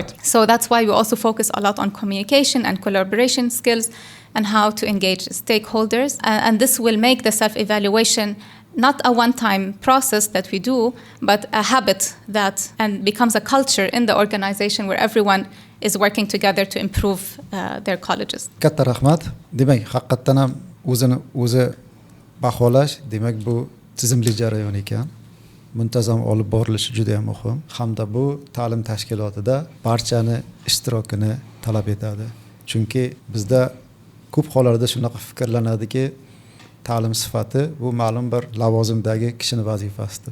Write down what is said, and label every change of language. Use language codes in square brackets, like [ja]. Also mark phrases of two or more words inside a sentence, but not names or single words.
[en] So that's why we also focus a lot on communication and collaboration skills and how to engage stakeholders. And this will make the self-evaluation not a one-time process that we do, but a habit that and becomes a culture in the organization where everyone is working together to improve their colleges. [uz] Katta rahmat. Demak, haqiqatan ham o'zini o'zi baholash demak bu tizimli jarayon ekan. Muntazam olib borilishi juda ham muhim hamda bu ta'lim tashkilotida barchani ishtirokini talab etadi. Chunki bizda ko'p hollarda shunaqa fikrlanadiki, ta'lim sifati bu ma'lum bir lavozimdagi kishini vazifasidir.